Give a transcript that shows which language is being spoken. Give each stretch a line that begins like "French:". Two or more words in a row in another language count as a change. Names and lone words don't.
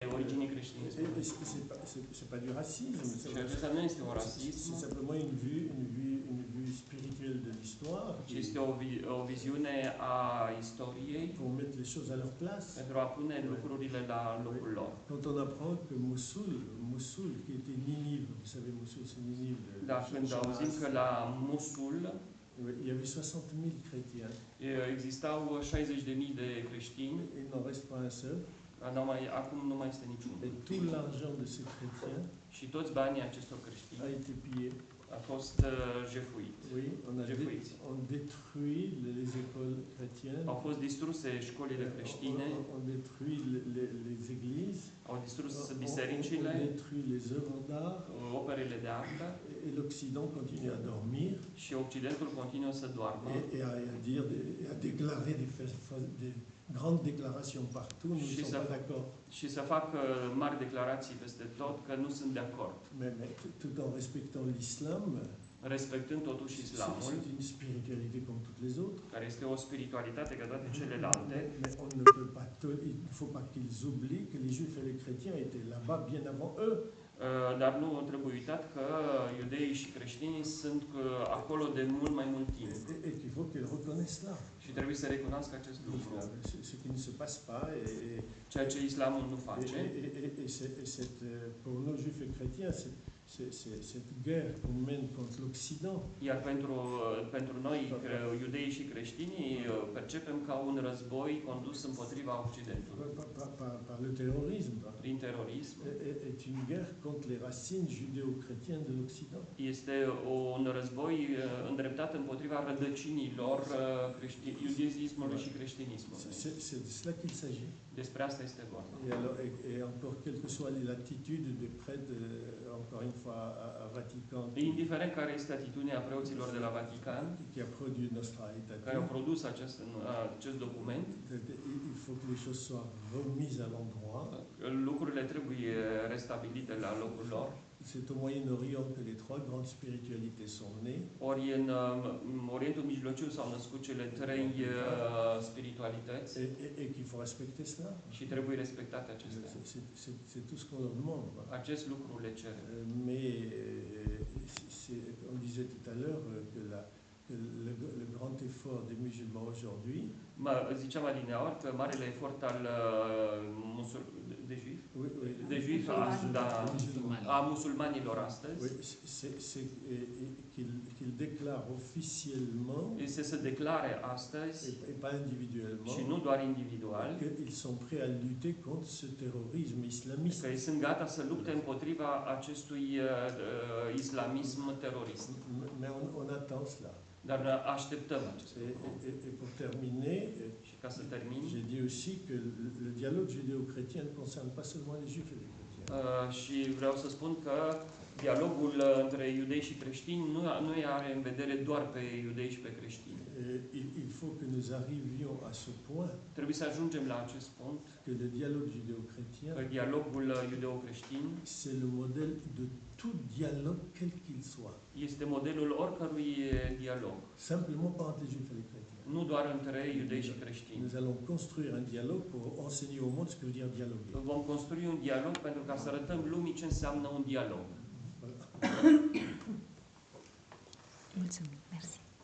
Romanian: originii creștinismului.
French: C'est pas du racisme.
Romanian: Și acesta nu este un rasism,
French: C'est simplement une vue spirituelle de l'histoire.
Romanian: ci este o viziune a istoriei
French: Pour mettre les choses à leur place.
Romanian: pentru a pune lucrurile la locul lor.
French: Quand on apprend que Mosul, qui était Ninive, vous savez, Mosul c'est Ninive.
Romanian: Dar când auzim că la Mosul
French: il y avait 60 000 chrétiens.
Romanian: Existau 60.000 de creștini.
French: Il n'en reste pas un seul.
Romanian: Acum nu mai este niciunul.
French: Et tout l'argent de ces chrétiens
Romanian: Și toți banii acestor creștini
French: a été pillé.
Romanian: a fost jefuit.
French: Oui, on détruit les écoles chrétiennes.
Romanian: Au fost distruse școlile creștine.
French: On détruit les églises.
Romanian: Au distrus bisericile.
French: On détruit les œuvres d'art.
Romanian: Operele de artă.
French: Et l'Occident continue à dormir.
Romanian: Și Occidentul continuă să doarmă.
French: Et à déclarer des grandes déclarations partout. Nous ne sommes pas d'accord.
Romanian: Și să facă mari declarații peste tot că nu sunt de acord.
French: Mais tout en respectant l'islam.
Romanian: Respectând totuși islamul.
French: C'est une spiritualité comme toutes les autres.
Romanian: Care este o spiritualitate ca toate celelalte.
French: Mais on ne peut pas, il ne faut pas qu'ils oublient que les Juifs et les chrétiens étaient là-bas bien avant eux.
Romanian: Dar nu trebuie uitat că iudeii și creștinii sunt acolo de mult mai mult timp.
French: Et qu'il faut qu'ils reconnaissent cela.
Romanian: Și trebuie să recunoască acest lucru.
French: Ce qui ne se passe pas.
Romanian: Ceea ce islamul nu face.
French: Et pour nos Juifs et chrétiens, cette guerre qu'on mène contre l'Occident.
Romanian: Iar pentru noi, iudeii și creștinii, percepem ca un război condus împotriva Occidentului.
French: Par le terrorisme.
Romanian: Prin terorism.
French: Est une guerre contre les racines judéo-chrétiennes de l'Occident.
Romanian: Este un război îndreptat împotriva rădăcinilor iudeismului și creștinismului.
French: C'est de cela qu'il s'agit.
Romanian: Despre asta este vorba.
French: Et encore, quelle que soit l'attitude des prêtres, encore une fois, à Vatican.
Romanian: Indiferent care este atitudinea preoților de la Vatican,
French: qui a produit Nostra Aetate,
Romanian: care au produs acest document,
French: il faut que les choses soient remises à l'endroit.
Romanian: Lucrurile trebuie restabilite la locul lor.
French: C'est au Moyen-Orient que les trois grandes spiritualités sont nées.
Romanian: Ori în Orientul Mijlociu s-au născut cele trei spiritualități.
French: Et qu'il faut respecter cela.
Romanian: Și trebuie respectate acestea.
French: C'est tout ce qu'on leur demande.
Romanian: Acest lucru le cere.
French: Mais on disait tout à l'heure que le grand effort des musulmans aujourd'hui.
Romanian: Ziceam adineauri că marele efort al de juifi a musulmanilor astăzi
French: qu'ils déclarent officiellement
Romanian: este să declare astăzi
French: et pas individuellement
Romanian: și nu doar individual
French: qu'ils sont prêts à lutter contre ce terrorisme islamiste.
Romanian: Că ei sunt gata să lupte împotriva acestui islamism terorist.
French: Mais on attend cela.
Romanian: Dar așteptăm acest lucru.
French: Et pour terminer,
Romanian: și ca să termin,
French: j'ai dit aussi que le dialogue judéo-chrétien ne concerne pas seulement les juifs et les chrétiens.
Romanian: Și vreau să spun că dialogul între iudei și creștini nu are în vedere doar pe iudei și pe creștini.
French: Il faut que nous arrivions à ce point.
Romanian: Trebuie să ajungem la acest punct.
French: Que le dialogue judéo-chrétien.
Romanian: Că dialogul iudeo-creștin.
French: C'est le modèle de tout dialogue quel qu'il soit.
Romanian: Este modelul oricărui dialog.
French: Simplement pas entre les juifs et les chrétiens.
Romanian: Nu doar între iudei și creștini.
French: Nous allons construire un dialogue pour enseigner au monde ce que veut dire dialoguer.
Romanian: Vom construi un dialog pentru ca să arătăm lumii ce înseamnă un dialog. Mulțumim, mersi.